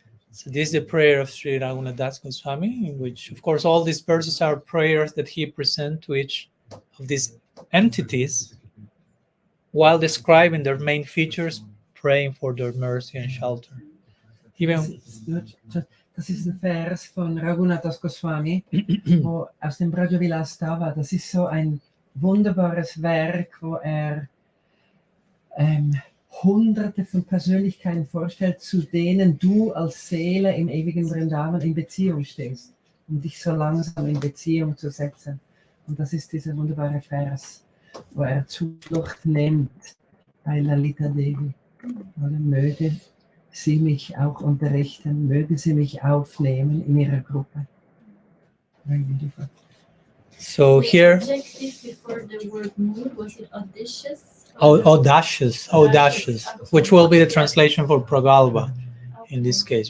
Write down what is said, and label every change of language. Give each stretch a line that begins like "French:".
English: So this is the prayer of Sri Raghunath Das Goswami, in which, of course, all these verses are prayers that he presents to each of these entities while describing their main features, praying for their mercy and shelter. Even
German: Das ist ein Vers von Raghunath Das Goswami, wo aus dem Braja-Vilas Tava. Das ist so ein wunderbares Werk, wo Hunderte von Persönlichkeiten vorstellt, zu denen du als Seele im ewigen Vrindavan in Beziehung stehst, um dich so langsam in Beziehung zu setzen. Und das ist dieser wunderbare Vers, wo Zuflucht nimmt bei Lalita Devi. Oder möge sie mich auch unterrichten, möge sie mich aufnehmen in ihrer Gruppe.
English: Very beautiful. so here, Adjective before the word mood, was it audacious? audacious, which will be the translation for Pragalpa in this case.